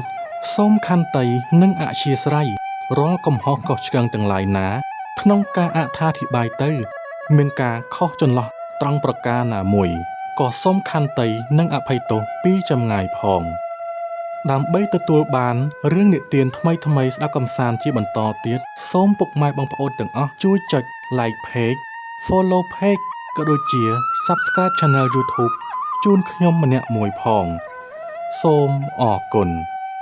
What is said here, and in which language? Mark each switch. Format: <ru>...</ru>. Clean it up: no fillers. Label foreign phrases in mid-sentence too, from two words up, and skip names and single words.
<km>សូមខន្តីនិងអធ្យាស្រ័យរាល់កំហុសខុសឆ្គងទាំងឡាយណាក្នុងការអត្ថា ធិប្បាយទៅមានការខុសចន្លោះត្រង់ប្រការណាមួយក៏សូមខន្តីនិងអភ័យទោសពីចម្ងាយផងដើម្បីទទួលបានរឿងនិទានថ្មីៗស្ដាប់កំសាន្តជាបន្តទៀតសូមពុកម៉ែបងប្អូនទាំងអស់ជួយចុច</km> <en>like page follow page</en> <km>ក៏ដូចជា</km> <en>subscribe channel YouTube</en> <km>ជូនខ្ញុំម្នាក់មួយផងសូមអរគុណ</km>